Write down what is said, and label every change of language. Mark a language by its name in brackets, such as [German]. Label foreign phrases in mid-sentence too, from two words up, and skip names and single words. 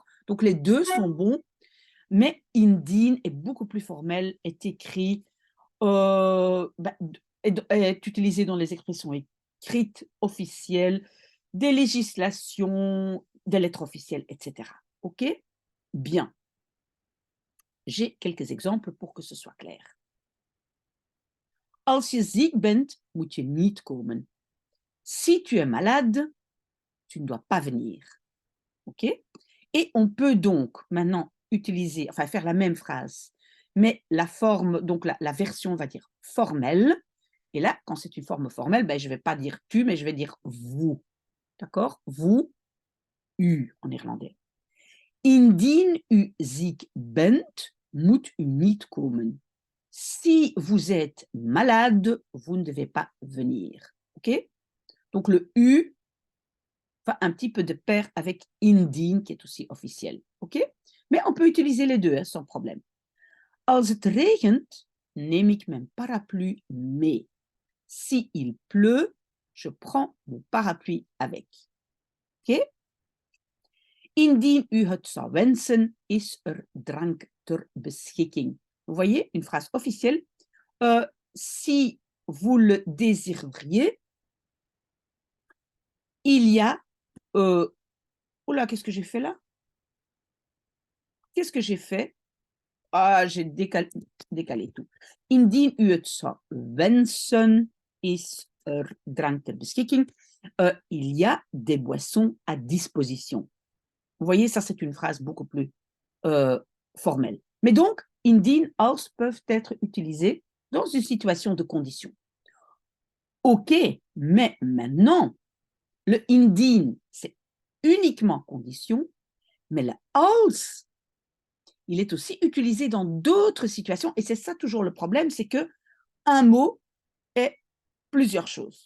[French] Donc les deux sont bons, mais indien est beaucoup plus formel, est écrit, est utilisé dans les expressions écrites, officielles, des législations, des lettres officielles, etc. OK? Bien. j'ai quelques exemples pour que ce soit clair. [Dutch] Als je ziek bent, moet je niet komen. [French] Si tu es malade, tu ne dois pas venir. OK? Et on peut donc maintenant utiliser, enfin faire la même phrase, mais la forme, donc la version, on va dire, formelle. Et là, quand c'est une forme formelle, ben, je ne vais pas dire tu, mais je vais dire vous. D'accord? Vous, u en néerlandais. [Dutch] Indien u ziek bent, moet u niet komen. [French] Si vous êtes malade, vous ne devez pas venir. OK? Donc le u va un petit peu de pair avec indien, qui est aussi officiel. OK? Mais on peut utiliser les deux, hein, sans problème. [Dutch] Als het regent, neem ik mijn parapluie mee. [French] Si il pleut, je prends mon parapluie avec. OK? [Dutch] Indien u het zou wensen, is er drank ter beschikking. [French] Vous voyez, une phrase officielle. Si vous le désiriez, il y a... oula, qu'est-ce que j'ai fait là? Qu'est-ce que j'ai fait? Ah, j'ai décalé tout. [Dutch] Indien u het zou wensen, is er drank ter beschikking. [French] Il y a des boissons à disposition. Vous voyez, ça c'est une phrase beaucoup plus formelle. Mais donc, [Dutch] indien, als [French] peuvent être utilisés dans une situation de condition. OK, mais maintenant, le indien, c'est uniquement condition, mais le als, il est aussi utilisé dans d'autres situations, et c'est ça toujours le problème, c'est que un mot est plusieurs choses.